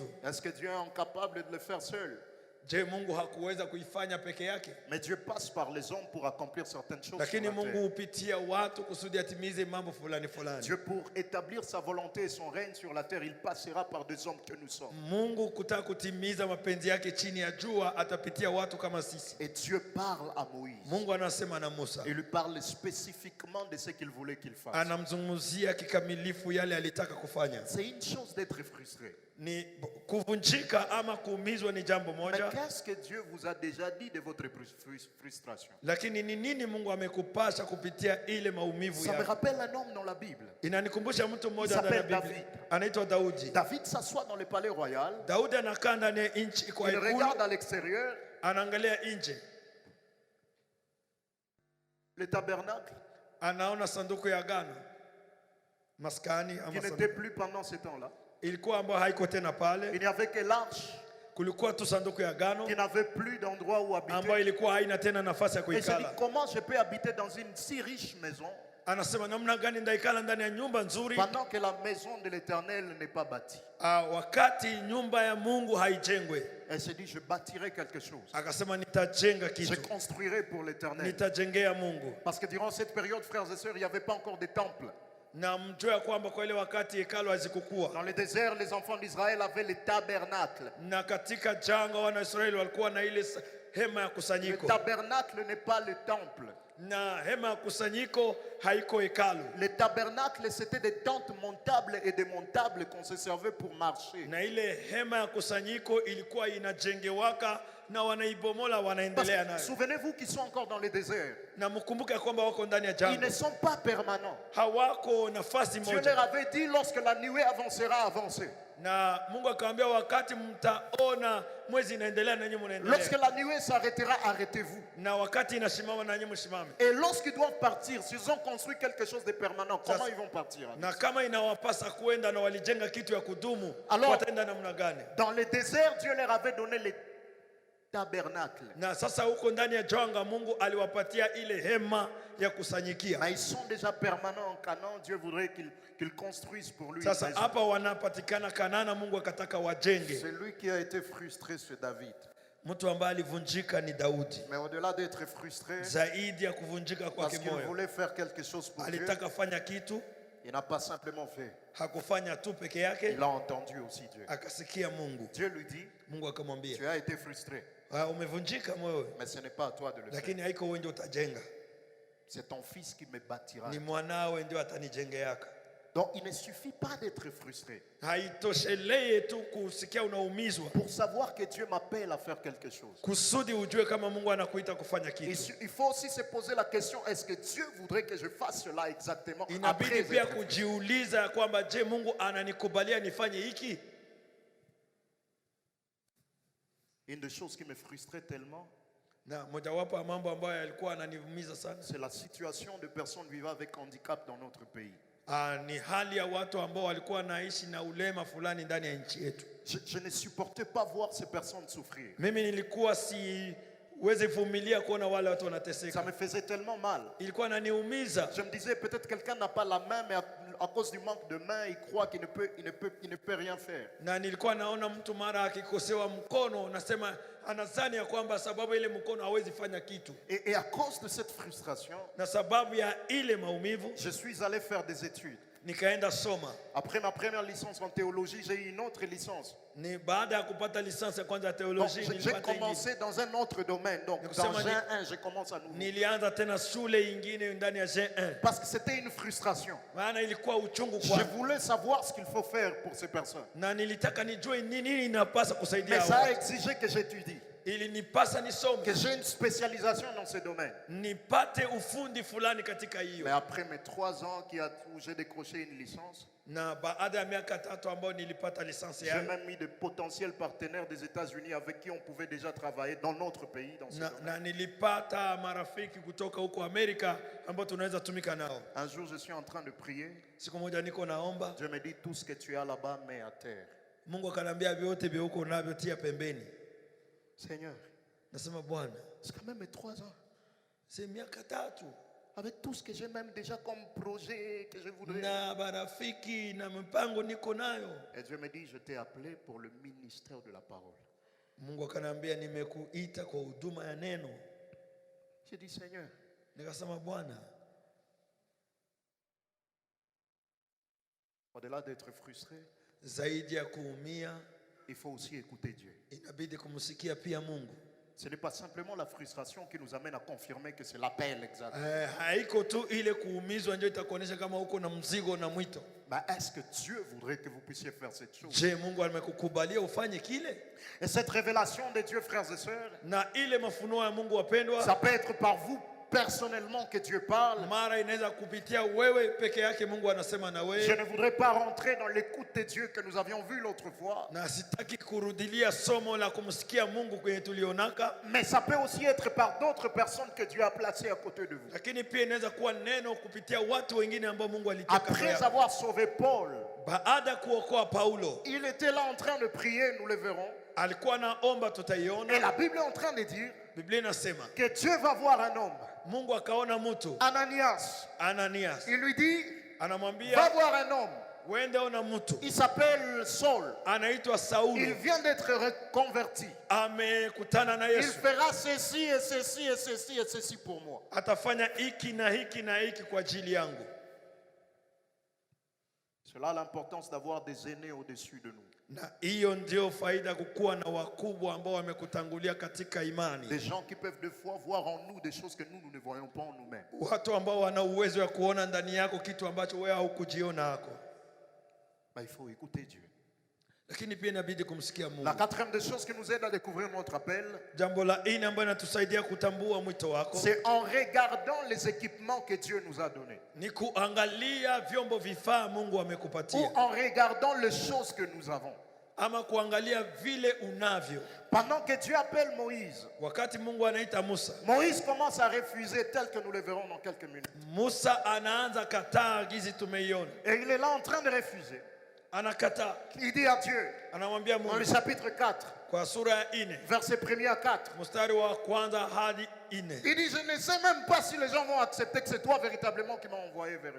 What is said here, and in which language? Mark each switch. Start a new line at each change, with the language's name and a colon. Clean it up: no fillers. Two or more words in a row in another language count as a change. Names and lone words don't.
French: Est-ce que Dieu est incapable de le faire seul?
Swahili: Je, Mungu hakuweza kuifanya peke yake?
French: Mais Dieu passe par les hommes pour accomplir certaines choses.
Swahili: Lakini
French: sur la
Swahili: Mungu
French: terre.
Swahili: hupitia watu kusudi atimize mambo fulani fulani.
French: Dieu, pour établir sa volonté et son règne sur la terre, il passera par des hommes que nous sommes.
Swahili: Mungu kutaka kutimiza mapenzi yake chini ya jua atapitia watu kama sisi.
French: Et Dieu parle à Moïse.
Swahili: Mungu anasema na Musa,
French: Il lui parle spécifiquement de ce qu'il voulait qu'il fasse.
Swahili: anamzungumzia kikamilifu yale alitaka kufanya.
French: C'est une chose d'être frustré.
Swahili: ni kuvunjika ama kuumizwa ni jambo
French: Mais
Swahili: moja,
French: qu'est-ce que Dieu vous a déjà dit de votre frustration?
Swahili: lakini ni nini Mungu amekupasha kupitia ile maumivu
French: Ça me
Swahili: yako?
French: rappelle un homme dans la Bible.
Swahili: Inanikumbusha mtu mmoja
French: Il
Swahili: ndani ya
French: s'appelle
Swahili: Biblia,
French: David.
Swahili: anaitwa Daudi.
French: David s'assoit dans le palais royal.
Swahili: Daudi anakaa ndani ya nchi kwa
French: Il
Swahili: ikulu,
French: regarde à l'extérieur
Swahili: anaangalia nje,
French: le tabernacle
Swahili: anaona sanduku ya agano, maskani
French: qui
Swahili: ama
French: n'était
Swahili: sanduku
French: plus pendant ce temps-là.
Swahili: ilikuwa ambayo haiko tena
French: Il
Swahili: pale,
French: n'y avait que l'arche
Swahili: kulikuwa tu sanduku ya agano
French: qui n'avait plus d'endroit où
Swahili: ambayo
French: habiter.
Swahili: ilikuwa haina tena nafasi ya
French: Et je dis,
Swahili: kuikala.
French: comment je peux habiter dans une si riche maison
Swahili: Anasema namna gani ndaikala ndani ya nyumba nzuri
French: pendant que la maison de l'Éternel n'est pas bâtie?
Swahili: wakati nyumba ya Mungu haijengwe?
French: Elle se dit, je bâtirai quelque chose.
Swahili: Akasema nitajenga
French: Je
Swahili: kitu,
French: construirai pour l'Éternel.
Swahili: nitajengea Mungu.
French: Parce que durant cette période, frères et sœurs, il n'y avait pas encore de temple.
Swahili: Na mjue ya kwamba kwa ile wakati hekalu hazikukua,
French: Dans le désert, les enfants d'Israël avaient le tabernacle.
Swahili: na katika jangwa wana Israeli walikuwa na ile hema ya
French: Le
Swahili: kusanyiko,
French: tabernacle n'est pas le temple.
Swahili: na hema ya kusanyiko haiko hekalu,
French: Le tabernacle, c'était des tentes montables et démontables qu'on se servait pour marcher.
Swahili: na ile hema ya kusanyiko ilikuwa inajengewaka na wanaibomola
French: Parce
Swahili: wanaendelea
French: que,
Swahili: nayo.
French: souvenez-vous qu'ils sont encore dans le désert.
Swahili: Na mkumbuke ya kwamba wako ndani ya
French: Ils
Swahili: jangwa,
French: ne sont pas permanents.
Swahili: hawako nafasi
French: Dieu leur
Swahili: moja.
French: avait dit, lorsque la nuée avancera, avancez.
Swahili: Na Mungu akamwambia wakati mtaona mwezi inaendelea na nyinyi
French: Lorsque
Swahili: mnaendelea,
French: la nuée s'arrêtera, arrêtez-vous.
Swahili: na wakati inasimama na nyinyi msimame.
French: Et lorsqu'ils doivent partir, s'ils ont construit quelque chose de permanent, comment ils vont partir?
Swahili: Na kama inawapasa kwenda na walijenga kitu ya kudumu,
French: Alors,
Swahili: wataenda namna gani?
French: Dans le désert, Dieu leur avait donné les tabernacles.
Swahili: Na sasa huko ndani ya jangwa Mungu aliwapatia ile hema ya kusanyikia.
French: Mais ils sont déjà permanents en Canaan. Dieu voudrait qu'ils construisent pour lui.
Swahili: Sasa
French: une maison.
Swahili: hapa wanapatikana Kanana, Mungu akataka wajenge.
French: Celui qui a été frustré, c'est David.
Swahili: Mtu ambaye alivunjika ni Daudi.
French: Mais au-delà d'être frustré,
Swahili: Zaidi ya kuvunjika
French: parce
Swahili: kwake
French: qu'il
Swahili: moyo,
French: voulait faire quelque chose pour Dieu,
Swahili: alitaka fanya kitu,
French: il n'a pas simplement fait.
Swahili: hakufanya tu peke yake,
French: Il a entendu aussi Dieu.
Swahili: akasikia Mungu.
French: Dieu lui dit,
Swahili: Mungu akamwambia,
French: tu as été frustré,
Swahili: umevunjika moyo,
French: mais ce n'est pas à toi de le faire.
Swahili: lakini haiko wewe ndio utajenga,
French: C'est ton fils qui me bâtira.
Swahili: ni mwanawe ndio atanijengeaka.
French: Donc il ne suffit pas d'être frustré
Swahili: Haitoshelei tu kusikia unaumizwa
French: pour savoir que Dieu m'appelle à faire quelque chose.
Swahili: kusudi ujue kama Mungu anakuita kufanya kitu.
French: Il faut aussi se poser la question, est-ce que Dieu voudrait que je fasse cela exactement après
Swahili: Inabidi pia
French: être frustré?
Swahili: kujiuliza ya kwamba je, Mungu ananikubalia nifanye hiki?
French: Une des choses qui me frustrait tellement,
Swahili: Na mojawapo ya mambo ambayo yalikuwa ananiumiza sana,
French: c'est la situation de personnes vivant avec handicap dans notre pays.
Swahili: ni hali ya watu ambao walikuwa wanaishi na ulema fulani ndani ya nchi yetu.
French: Je ne supportais pas voir ces personnes souffrir.
Swahili: Mimi nilikuwa siwezi vumilia kuona wale watu
French: Ça
Swahili: wanateseka,
French: me faisait tellement mal.
Swahili: ilikuwa inaniumiza.
French: Je me disais, peut-être quelqu'un n'a pas la main, mais à cause du manque de main, il croit qu'il ne peut rien faire.
Swahili: Na nilikuwa naona mtu mara akikosewa mkono, nasema anazani ya kwamba sababu ile mkono hawezi fanya kitu,
French: Et à cause de cette frustration,
Swahili: na sababu ya ile maumivu
French: je suis allé faire des études.
Swahili: nikaenda soma.
French: Après ma première licence en théologie, j'ai eu une autre licence.
Swahili: Ni baada ya kupata lisansi ya kwanza ya
French: Donc,
Swahili: teolojia
French: j'ai
Swahili: nilipata ingine.
French: commencé dans un autre domaine. Donc, Donc, dans ça m'a dit- G1, je commence à nouveau.
Swahili: Nilianza tena shule ingine ndani ya G1,
French: Parce que c'était une frustration.
Swahili: maana ilikuwa uchungu
French: Je
Swahili: kwangu,
French: voulais savoir ce qu'il faut faire pour ces personnes.
Swahili: na nilitaka nijue nini inapasa kusaidia
French: Mais ça a
Swahili: watu.
French: exigé que j'étudie,
Swahili: Ili nipasa nisome,
French: que j'ai une spécialisation dans ce domaine.
Swahili: nipate ufundi fulani katika
French: Mais
Swahili: hiyo.
French: après mes 3 ans où j'ai décroché une licence,
Swahili: Na baada ya miaka 3 ambayo nilipata lisansi
French: j'ai
Swahili: yangu,
French: même mis de potentiels partenaires des États-Unis avec qui on pouvait déjà travailler dans notre pays. Dans ce domaine.
Swahili: na nilipata marafiki kutoka huko Amerika ambao tunaweza tumika nao.
French: Un jour, je suis en train de prier.
Swahili: Siku moja niko naomba,
French: Dieu me dit, tout ce que tu as là-bas, mets à terre.
Swahili: Mungu akanambia vyote vya huko navyo tia pembeni.
French: Seigneur,
Swahili: Nasema Bwana,
French: c'est quand même mes 3 ans.
Swahili: si miaka 3
French: Avec tout ce que j'ai même déjà comme projet que je voudrais.
Swahili: na marafiki na mpango niko nayo.
French: Et Dieu me dit, je t'ai appelé pour le ministère de la parole.
Swahili: Mungu akanambia nimekuita kwa huduma ya neno.
French: J'ai dit, Seigneur,
Swahili: Nikasema Bwana,
French: au-delà d'être frustré,
Swahili: zaidi ya kuumia,
French: il faut aussi écouter Dieu.
Swahili: inabidi kumsikia pia Mungu.
French: Ce n'est pas simplement la frustration qui nous amène à confirmer que c'est l'appel exact.
Swahili: Haiko tu ile kuumizwa ndio itakuonyesha kama uko na mzigo na mwito.
French: Mais est-ce que Dieu voudrait que vous puissiez faire cette chose?
Swahili: Je, Mungu amekukubalia ufanye kile?
French: Et cette révélation de Dieu, frères et sœurs,
Swahili: Na ile mafunuo ya Mungu wapendwa,
French: ça peut être par vous personnellement que Dieu parle.
Swahili: mara inaweza kupitia wewe peke yake Mungu anasema na
French: Je
Swahili: wewe.
French: ne voudrais pas rentrer dans l'écoute de Dieu que nous avions vu l'autre fois.
Swahili: Na sitaki kurudilia somo la kumsikia Mungu kwenye tulionaka,
French: Mais ça peut aussi être par d'autres personnes que Dieu a placées à côté de vous.
Swahili: lakini pia inaweza kuwa neno kupitia watu wengine ambao Mungu alitaka
French: Après
Swahili: yako.
French: avoir sauvé Paul,
Swahili: Baada kuokoa Paulo,
French: il était là en train de prier, nous le verrons.
Swahili: alikuwa naomba,
French: Et
Swahili: tutaiona.
French: la Bible est en train de dire
Swahili: Biblia inasema
French: que Dieu va voir un homme,
Swahili: Mungu akaona mtu
French: Ananias.
Swahili: Ananias,
French: Il lui dit, va
Swahili: anamwambia
French: voir un homme.
Swahili: wende ona mtu
French: Il s'appelle Saul.
Swahili: anaitwa
French: Il
Swahili: Saulo,
French: vient d'être reconverti.
Swahili: amekutana na
French: Il
Swahili: Yesu,
French: fera ceci et ceci et ceci et ceci pour moi.
Swahili: atafanya hiki na hiki na hiki kwa ajili yangu.
French: C'est là l'importance d'avoir des aînés au-dessus de nous.
Swahili: Na hiyo ndio faida kukuwa na wakubwa ambao wamekutangulia katika imani,
French: Des gens qui peuvent des fois voir en nous des choses que nous ne voyons pas en nous-mêmes.
Swahili: watu ambao wana uwezo wa kuona ndani yako kitu ambacho wewe haukujiona hako.
French: Ben, il faut écouter Dieu.
Swahili: Lakini pia inabidi kumsikia
French: La
Swahili: Mungu.
French: quatrième des choses qui nous aide à découvrir notre appel,
Swahili: Jambo la nne ambalo inatusaidia kutambua mwito wako
French: c'est en regardant les équipements que Dieu nous a donnés.
Swahili: ni kuangalia vyombo vifaa Mungu
French: Ou
Swahili: amekupatia,
French: en regardant les choses que nous avons.
Swahili: ama kuangalia vile unavyo.
French: Pendant que Dieu appelle Moïse,
Swahili: Wakati Mungu anaita Musa,
French: Moïse commence à refuser tel que nous le verrons dans quelques minutes.
Swahili: Musa anaanza kataa gizi tumeiona.
French: Et il est là en train de refuser.
Swahili: Anakataa,
French: Il dit à Dieu,
Swahili: anamwambia
French: dans le
Swahili: Mungu
French: chapitre 4,
Swahili: kwa sura ya 4
French: verset 1er à 4,
Swahili: mstari wa kwanza hadi 4,
French: il dit, je ne sais même pas si les gens vont accepter que c'est toi véritablement qui m'as envoyé vers eux.